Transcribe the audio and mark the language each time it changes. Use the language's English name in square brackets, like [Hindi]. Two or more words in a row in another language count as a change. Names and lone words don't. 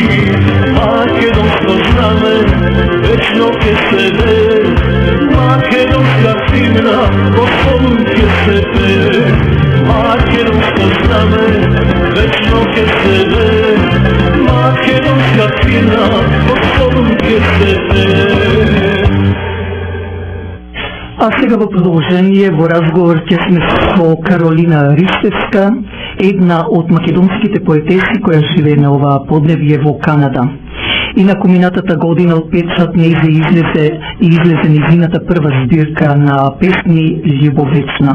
[Macedonian] Македонско знаме вечно ќе се вее, Македонска химна гордо ќе се пее. Македонско знаме вечно ќе се вее, Македонска химна гордо ќе се пее. А сега во продолжение во разговор ќе сме со Каролина Ристевска, една од македонските поетеси која живее на оваа поднебје во Канада. И на минатата година од печат нејзе излезе незината прва збирка на песни Љубовечна.